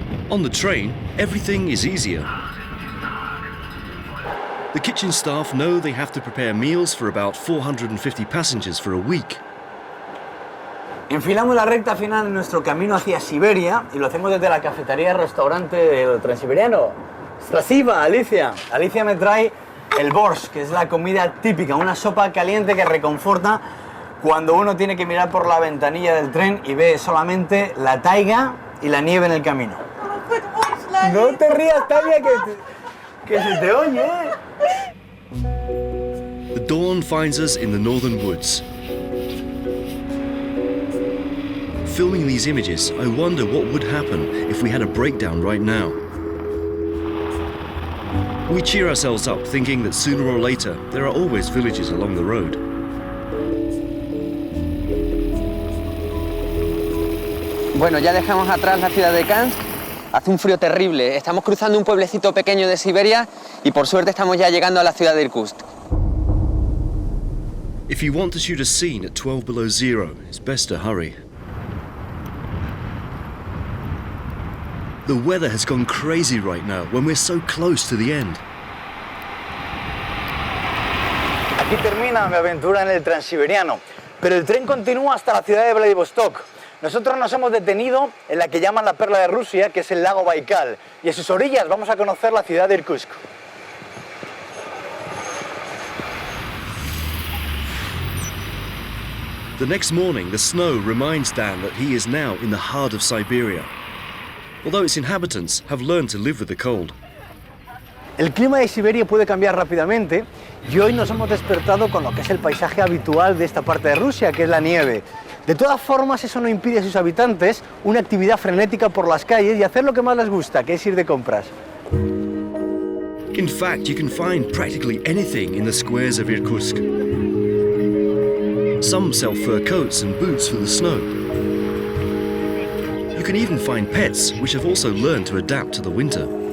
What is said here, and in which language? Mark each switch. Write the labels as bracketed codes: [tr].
[en] On the train, everything is easier. The kitchen staff know they have to prepare meals for about 450 passengers for a week. [es] Enfilamos la recta final de nuestro camino hacia Siberia y lo hacemos desde la cafetería restaurante del Transiberiano. Spasiba, Alicia. Alicia me trae el borsch, que es la comida típica, una sopa caliente que reconforta cuando uno tiene que mirar por la ventanilla del tren y ve solamente la taiga y la nieve en el camino. No te rías, Tania, que se te oye. [en] The dawn finds us in the northern woods. filming these images, I wonder what would happen if we had a breakdown right now. We cheer ourselves up thinking that sooner or later there are always villages along the road. [es] Bueno, ya dejamos atrás la ciudad de Kansk. Hace un frío terrible. Estamos cruzando un pueblecito pequeño de Siberia y por suerte estamos ya llegando a la ciudad de Irkutsk. [en] If you want to shoot a scene at 12 below zero, it's best to hurry. The weather has gone crazy right now when we're so close to the end. [es] Aquí termina mi aventura en el Transiberiano, pero el tren continúa hasta la ciudad de Vladivostok. Nosotros nos hemos detenido en la que llaman la perla de Rusia, que es el lago Baikal, y a sus orillas vamos a conocer la ciudad de Irkutsk. [en] The next morning, the snow reminds Dan that he is now in the heart of Siberia, although its inhabitants have learned to live with the cold. [es] El clima de Siberia puede cambiar rápidamente y hoy nos hemos despertado con lo que es el paisaje habitual de esta parte de Rusia, que es la nieve. De todas formas, eso no impide a sus habitantes una actividad frenética por las calles y hacer lo que más les gusta, que es ir de compras. [en] In fact, you can find practically anything in the squares of Irkutsk. Some sell fur coats and boots for the snow. You can even find pets, which have also learned to adapt to the winter.